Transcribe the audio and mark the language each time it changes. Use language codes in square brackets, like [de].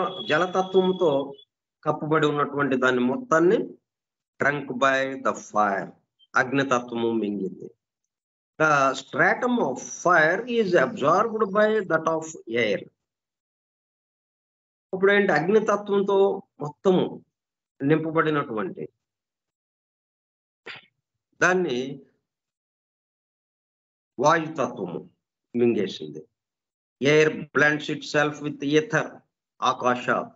[te] జలతత్వంతో కప్పబడి ఉన్నటువంటి దాన్ని మొత్తాన్ని [en] drunk by the fire, [te] అగ్నితత్వము మింగింది. [en] The stratum of fire is absorbed by that of air. [te] ఇప్పుడు ఏంటి, అగ్నితత్వంతో మొత్తము నింపబడినటువంటి దాన్ని వాయుతత్వము మింగేసింది. [en] Air blends itself with ether, ఆకాశ.